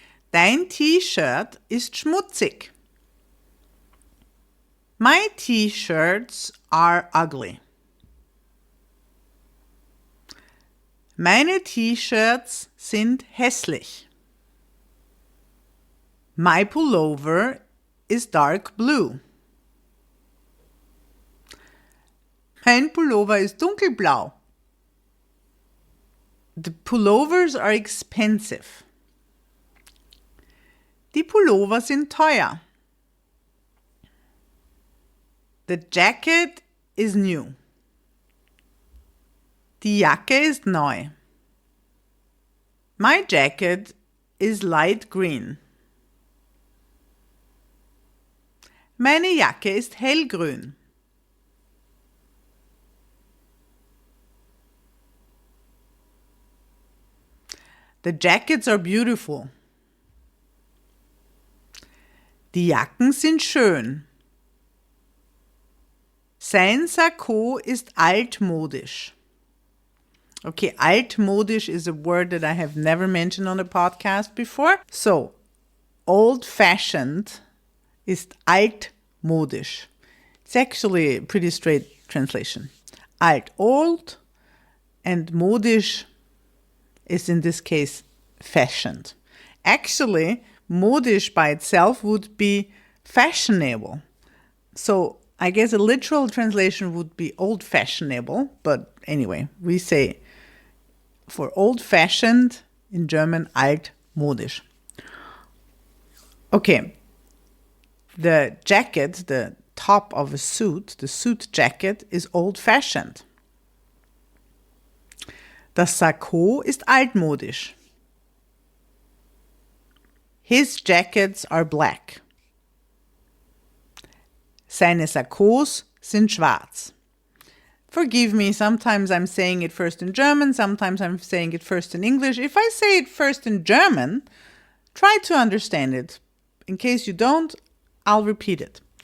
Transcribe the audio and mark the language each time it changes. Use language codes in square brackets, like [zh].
[de] Dein T-Shirt ist schmutzig. [en] My T-shirts are ugly. [de] Meine T-Shirts sind hässlich. [en] My pullover is dark blue. [de] Mein Pullover ist dunkelblau. [en] The pullovers are expensive. [de] Die Pullover sind teuer. [en] The jacket is new. [de] Die Jacke ist neu. [en] My jacket is light green. [de] Meine Jacke ist hellgrün. [en] The jackets are beautiful. [de] Die Jacken sind schön. Sein Sakko ist altmodisch. [en] Okay, altmodisch is a word that I have never mentioned on the podcast before. So, old-fashioned is altmodisch. It's actually a pretty straight translation. Alt, old, and modisch is in this case fashioned. Actually, modisch by itself would be fashionable. So, I guess a literal translation would be old-fashionable, but anyway, we say for old-fashioned in German altmodisch. Okay, the jacket, the top of a suit, the suit jacket is old-fashioned. [de] Das Sakko ist altmodisch. [en] His jackets are black. [de] Seine Sakkos sind schwarz. [en] Forgive me, sometimes I'm saying it first in German, sometimes I'm saying it first in English. If I say it first in German, try to understand it. In case you don't, I'll repeat it.